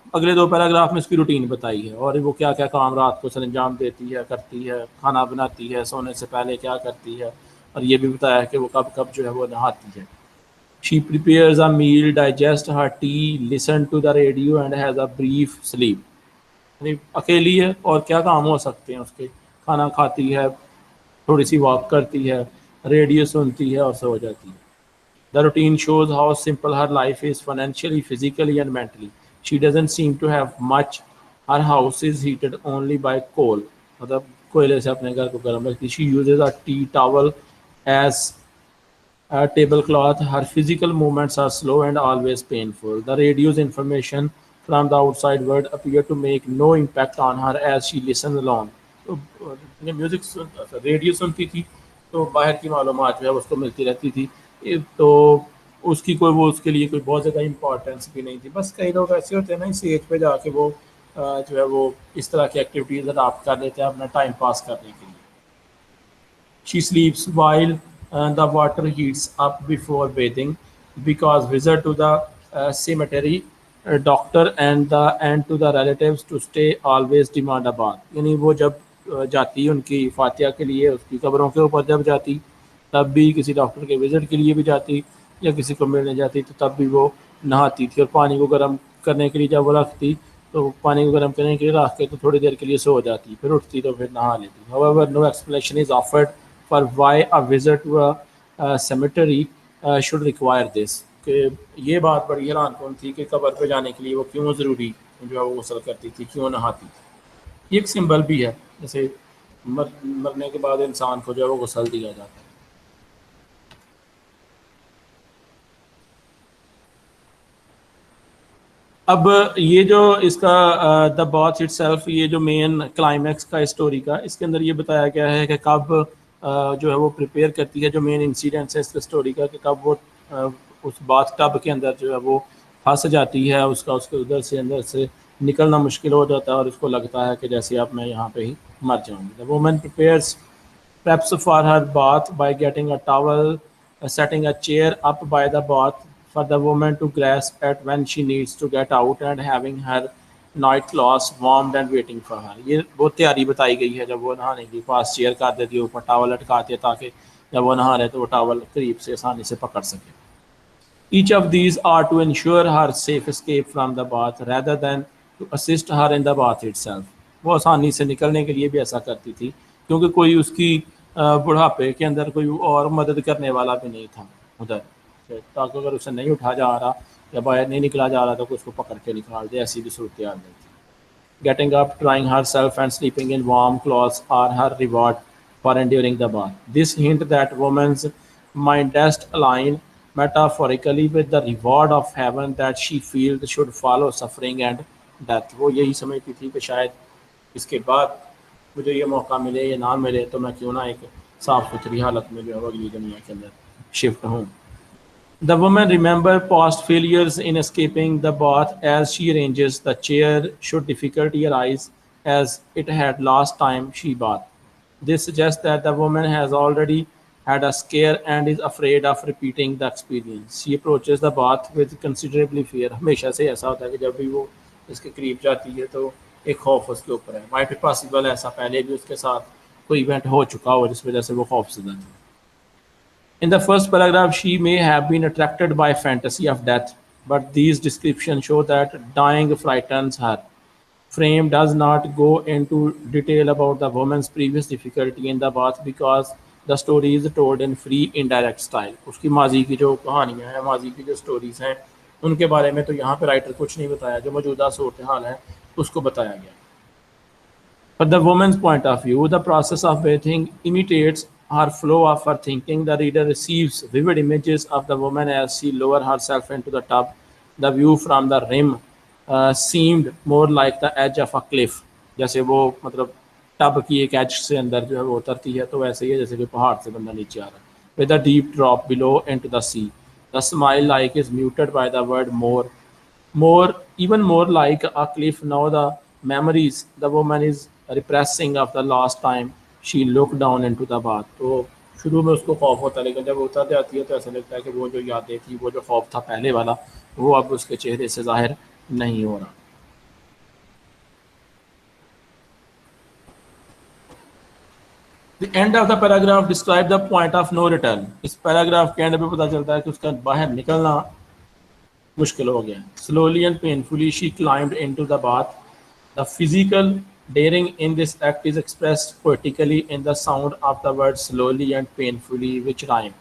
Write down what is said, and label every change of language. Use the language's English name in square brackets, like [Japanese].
[Urdu] اگلے دو پیراگراف میں اس کی روٹین بتائی ہے اور وہ کیا کیا کام رات کو سر انجام دیتی ہے، کرتی ہے، کھانا بناتی ہے، سونے سے پہلے کیا کرتی ہے، اور یہ بھی بتایا ہے کہ وہ کب کب جو ہے وہ نہاتی ہے. [English] She prepares a meal, digests her tea, listens to the radio and has a brief sleep. [Urdu] یعنی اکیلی ہے اور کیا کام ہو سکتے ہیں اس کے؟ کھانا کھاتی ہے، تھوڑی سی واک کرتی ہے، ریڈیو سنتی ہے اور سو جاتی ہے. [English] The routine shows how simple her life is financially, physically, and mentally. She doesn't seem to have much. Her house is heated only by coal. [Urdu] مطلب کوئلے سے اپنے گھر کو گرم رکھتی. [English] She uses a tea towel as a tablecloth. Her physical movements are slow and always painful. The radio's information from the outside world appear to make no impact on her as she listens alone. [Urdu] تو music radio سنتی تھی تو باہر کی معلومات جو ہے اس کو ملتی رہتی تھی، تو اس کی کوئی وہ اس کے لیے کوئی بہت زیادہ امپورٹینس بھی نہیں تھی. بس کئی لوگ ایسے ہوتے ہیں نا اس ایج پہ جا کے وہ جو ہے وہ اس طرح کی ایکٹیویٹیز اڈاپٹ کر لیتے ہیں اپنا ٹائم پاس کرنے کے لیے. [English] She sleeps while the water heats up before bathing because visit to the cemetery, doctor and to the relatives to stay always demand a bath. [Urdu] یعنی وہ جب جاتی ان کی فاتحہ کے لیے اس کی قبروں کے اوپر جب جاتی تب بھی، کسی ڈاکٹر کے وزٹ کے لیے بھی جاتی یا کسی کو ملنے جاتی تو تب بھی وہ نہاتی تھی، اور پانی کو گرم کرنے کے لیے جب وہ رکھتی تو پانی کو گرم کرنے کے لیے رکھ کے تو تھوڑی دیر کے لیے سو جاتی، پھر اٹھتی تو پھر نہا لیتی. However, no explanation is offered for why a visit to a cemetery should require this. کہ یہ بات بڑی حیران کن تھی کہ قبر پہ جانے کے لیے وہ کیوں ضروری جو ہے وہ غسل کرتی تھی، کیوں نہاتی تھی. یہ ایک سمبل بھی ہے، جیسے مرنے کے بعد انسان کو جو ہے وہ غسل دیا جاتا ہے. اب یہ جو اس کا [English] the bath itself, [Urdu] یہ جو مین کلائمیکس کا اسٹوری کا، اس کے اندر یہ بتایا گیا ہے کہ کب جو ہے وہ پریپیئر کرتی ہے، جو مین انسیڈنٹس ہے اس اسٹوری کا، کہ کب وہ اس باتھ ٹب کے اندر جو ہے وہ پھنس جاتی ہے، اس کے ادھر سے اندر سے نکلنا مشکل ہو جاتا ہے اور اس کو لگتا ہے کہ جیسے اب میں یہاں پہ ہی مر جاؤں گی. [English] The woman prepares preps for her bath by getting a towel, setting a chair up by the bath for the woman to grasp at when she needs to get out, and having her night clothes warmed and waiting for her. [Urdu] یہ بہت تیاری بتائی گئی ہے. جب وہ نہانے کے پاس چیئر کر دیتی ہے، اوپر ٹاول لٹکاتی ہے تاکہ جب وہ نہا رہے تو وہ ٹاول قریب سے آسانی سے پکڑ سکے. [English] Each of these are to ensure her safe escape from the bath rather than to assist her in the bath itself. [Urdu] وہ آسانی سے نکلنے کے لیے بھی ایسا کرتی تھی کیونکہ کوئی اس کی بڑھاپے کے اندر کوئی اور مدد کرنے والا بھی نہیں تھا ادھر، تاکہ اگر اسے نہیں اٹھا جا رہا یا باہر نہیں نکلا جا رہا تو اس کو پکڑ کے نکال دے، ایسی بھی صورتحال نہیں تھی. [English] Getting up, drying herself and sleeping in warm clothes are her reward for enduring the bath. This hint that woman's mindest align metaphorically with the reward of heaven that she feels should follow suffering and death. [Urdu] وہ یہی سمجھتی تھی کہ شاید اس کے بعد مجھے یہ موقع ملے یا نہ ملے تو میں کیوں نہ ایک صاف ستھری حالت میں جو ہے اگلی دنیا کے اندر شفٹ ہوں. [English] The woman remembers past failures in escaping the bath as she arranges the chair should difficulty arise as it had last time she bathed. This suggests that the woman has already had a scare and is afraid of repeating the experience. She approaches the bath with considerably fear. [Urdu] ہمیشہ سے ایسا ہوتا ہے کہ جب بھی وہ اس کے قریب جاتی ہے تو ایک خوف اس کے اوپر ہے. [English] Might be possible [Urdu] ایسا پہلے بھی اس کے ساتھ کوئی ایونٹ ہو چکا ہو جس وجہ سے وہ خوف زدہ تھی. [English] In the first paragraph, she may have been attracted by fantasy of death, but these descriptions show that dying frightens her. Frame does not go into detail about the woman's previous difficulty in the bath because the story is told in free, indirect style. [Urdu] اس کی ماضی کی جو کہانیاں ہیں، ماضی کی جو stories ہیں، ان کے بارے میں تو یہاں پہ رائٹر کچھ نہیں بتایا، جو موجودہ صورتحال ہے اس کو بتایا گیا. [English] From the woman's point of view, the process of bathing imitates her flow of her thinking. The reader receives vivid images of the woman as she lowers herself into the tub. The view from the rim seemed more like the edge of a cliff. [Urdu] جیسے وہ مطلب tub کی ایک age سے اندر جو ہے وہ اترتی ہے تو ویسے ہی ہے جیسے کہ پہاڑ سے بندہ نیچے آ رہا ہے. [English] With a deep drop below into the sea. The smile like is muted by the word more. Even more like a cliff. Now the memories the woman is repressing of the last time she looked down into the bath. [Urdu] تو شروع میں اس کو خوف ہوتا ہے لیکن جب وہ اتر جاتی ہے تو ایسا لگتا ہے کہ وہ جو یادیں تھی، وہ جو خوف تھا پہلے والا، وہ اب اس کے چہرے سے ظاہر نہیں ہو رہا. [English] The end of the paragraph describe the point of no return. [Urdu] اس paragraph کے اینڈ پہ پتہ چلتا ہے کہ اس کا باہر نکلنا مشکل ہو گیا. [English] Slowly and painfully she climbed into the bath. The physical daring in this act is expressed poetically in the sound of the word slowly and painfully which rhyme.